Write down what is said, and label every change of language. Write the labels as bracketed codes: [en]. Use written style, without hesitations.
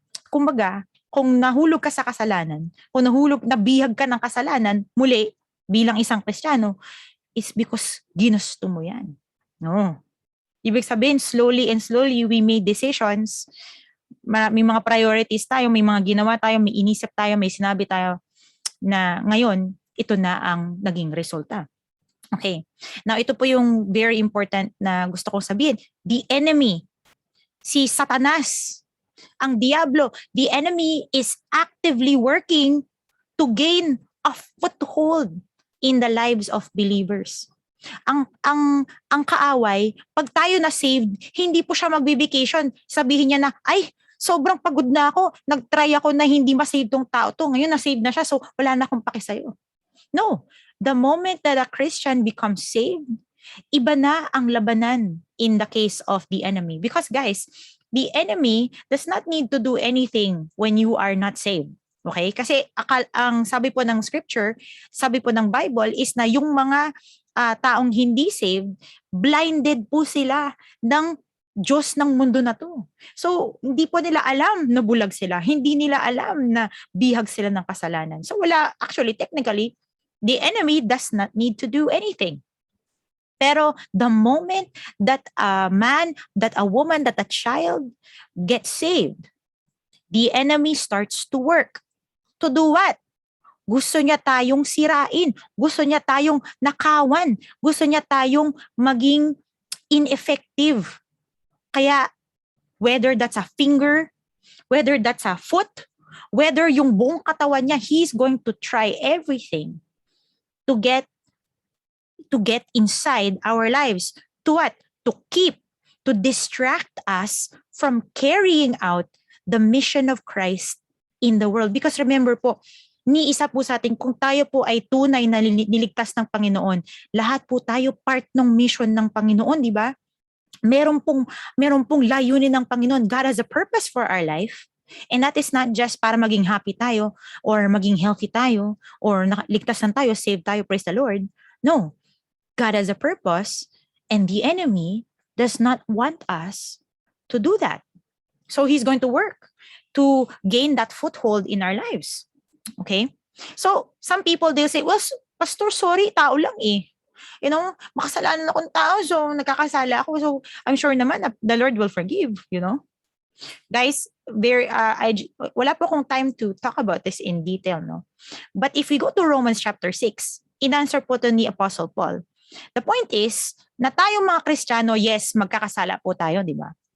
[tl] Kumbaga, kung nahulog ka sa kasalanan, kung nabihag ka ng kasalanan, muli, bilang isang Kristiyano, [en] is because [tl] ginusto mo yan. [en] No. [tl] Ibig sabihin, [en] slowly and slowly, we made decisions. [tl] May mga priorities tayo, may mga ginawa tayo, may inisip tayo, may sinabi tayo na ngayon, ito na ang naging resulta. Okay. Now, ito po yung [en] very important [tl] na gusto kong sabihin. [en] The enemy, [tl] si Satanas, ang Diablo, [en] the enemy is actively working to gain a foothold in the lives of believers. [tl] Ang kaaway, pag tayo na saved, hindi po siya magbe-vacation. Sabihin niya na, ay, sobrang pagod na ako. Nag-try ako na hindi ma-save tong tao to. Ngayon na-save na siya, so wala na akong paki sa'yo. [en] No. The moment that a Christian becomes saved, [tl] iba na ang labanan [en] in the case of the enemy. Because guys, the enemy does not need to do anything when you are not saved. Okay? [tl] Kasi ang sabi po ng scripture, sabi po ng Bible is na yung mga taong hindi saved, blinded po sila ng Diyos ng mundo na to. So, hindi po nila alam na bulag sila. Hindi nila alam na bihag sila ng kasalanan. [en] So, technically, the enemy does not need to do anything. Pero the moment that a man, that a woman, that a child gets saved, the enemy starts to work. To do what? [tl] Gusto niya tayong sirain. Gusto niya tayong nakawan. Gusto niya tayong maging ineffective. [en] Kaya whether that's a finger, whether that's a foot, whether [tl] yung buong katawan niya, [en] he's going to try everything to get inside our lives. To what? To distract us from carrying out the mission of Christ in the world. Because remember [tl] po, ni isa po sa atin, kung tayo po ay tunay na niligtas ng Panginoon, lahat po tayo part ng mission ng Panginoon, di ba? Meron pong layunin ng Panginoon. [en] God has a purpose for our life. And that is not just [tl] para maging happy tayo or maging healthy tayo or ligtasan tayo, save tayo, [en] praise the Lord. No. God has a purpose and the enemy does not want us to do that. So he's going to work to gain that foothold in our lives. Okay? So some people, they'll say, well, Pastor, [tl] sorry, tao lang eh. You know, makasalanan akong tao, so nagkakasala ako. [en] So I'm sure naman that the Lord will forgive, you know. Guys, [tl] wala po akong [en] time to talk about this in detail, no? But if we go to Romans chapter 6, [tl] in-answer po to ni [en] Apostle Paul. [tl] The point is, na tayong mga Kristiyano, yes, magkakasala po tayo, di ba?